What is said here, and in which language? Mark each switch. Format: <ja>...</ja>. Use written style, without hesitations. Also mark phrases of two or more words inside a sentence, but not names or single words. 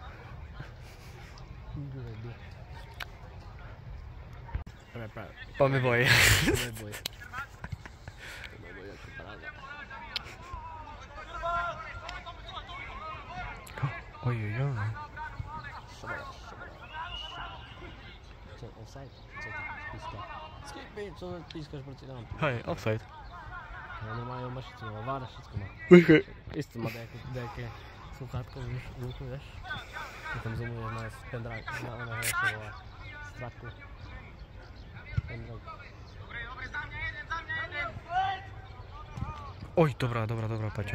<el>Πάμε</el> <en>boy. Oj.</en> <sk>Co, offside? Co ty pískaš? Skipy, co pískaš proti nám? Hej, offside. Oni majú mašicu, ale vára všetko má. Isto má nejaké sluchátko v ruchu, vieš? Potom zoomuješ na pendrive, na oného šovo a straku. Pendrive. Oj, dobrá, Paťo.</sk>